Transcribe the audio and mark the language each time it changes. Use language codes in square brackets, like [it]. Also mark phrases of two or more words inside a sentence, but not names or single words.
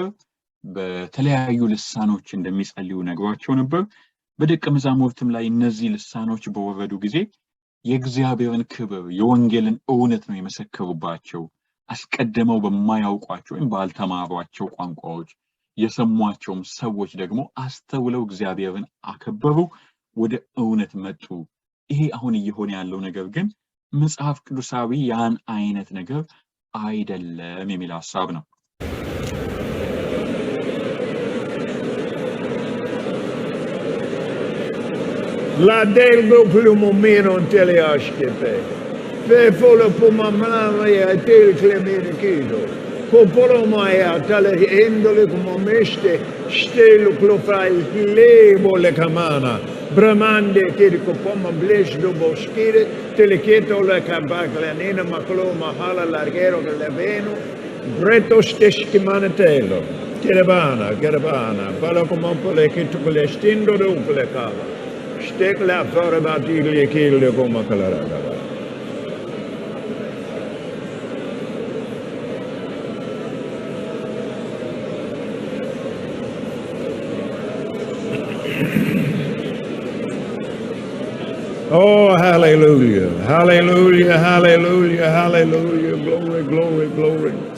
[am] በተለያዩ ልሳኖች እንደሚጸልዩ ነግሯቸው ነበር። በደቀ መዛሙርትም ላይ እነዚህ ልሳኖች በወረዱ ጊዜ የእግዚአብሔርን ክብር የወንጌልን እውነት ነው የመሰከሩባቸው። አስቀድመው በማያውቋቸው ወይም ባልተማሯቸው ቋንቋዎች የሰሟቸውም ሰዎች ደግሞ አስተውለው እግዚአብሔርን አከበሩ፣ ወደ እውነት መጡ። ይሄ አሁን እየሆነ ያለው ነገር ግን መጽሐፍ ቅዱሳዊ ያን አይነት ነገር አይደለም የሚል ሐሳብ ነው። La delgo plumo meno teleaskepe. Fe folo pumamana ya tel clemene kido. Popolo maya tale endole como meste stelo clofrai lebo le camana. Bramande kirko poma bles do boskire teleketo le kabakla nena maklo mahala largero che le veno. Breto steski manetelo. Kerabana, palo como pole kitu le stindo do pole kava. Stekla Farabatili Kil Gomakala. [en] Oh, hallelujah, hallelujah, hallelujah, hallelujah, glory, glory, glory.